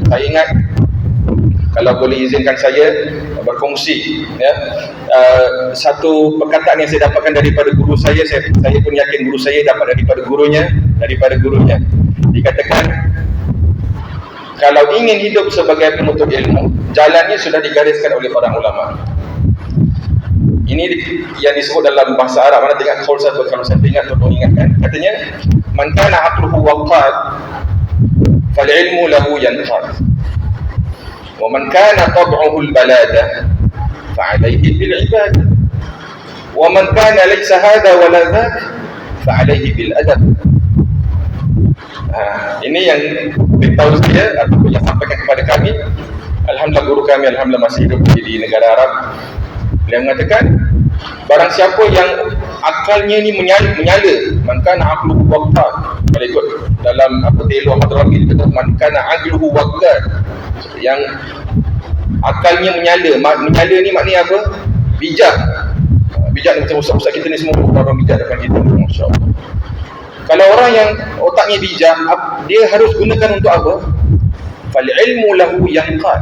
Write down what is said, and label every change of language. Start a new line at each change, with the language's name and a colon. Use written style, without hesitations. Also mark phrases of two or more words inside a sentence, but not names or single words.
Malay: Saya ingat, kalau boleh izinkan saya berkongsi, satu perkataan yang saya dapatkan daripada guru saya pun yakin guru saya dapat daripada gurunya. Dikatakan, kalau ingin hidup sebagai penuntut ilmu, jalannya sudah digariskan oleh para ulama. Ini yang disebut dalam bahasa Arab. Mana tengok qaul satu, kalau saya ingat tolong ingatkan. Katanya,
Arabic: من كان عقله وقاد فالعلم له ينقاد. ومن كان طبعه البلادة فعليه بالعبادة. ومن كان ليس هذا ولا ذاك فعليه بالأدب.
Malay: Ini yang beritahu saya ataupun yang sampaikan kepada kami. Alhamdulillah guru kami, alhamdulillah masih hidup di negara Arab. Beliau mengatakan, barang siapa yang akalnya ni menyala,
Arabic: من كان عقله وقاد.
Malay: Kalau ikut dalam telo Hadrami dia kata
Arabic: من كان عقله وقاد,
Malay: yang akalnya menyala ni maknanya apa? Bijak. Bijak ni macam ustaz-ustaz kita ni semua orang bijak depan kita, masya-Allah. Kalau orang yang otaknya bijak, dia harus gunakan untuk apa?
Arabic: فالعلم له ينقاد.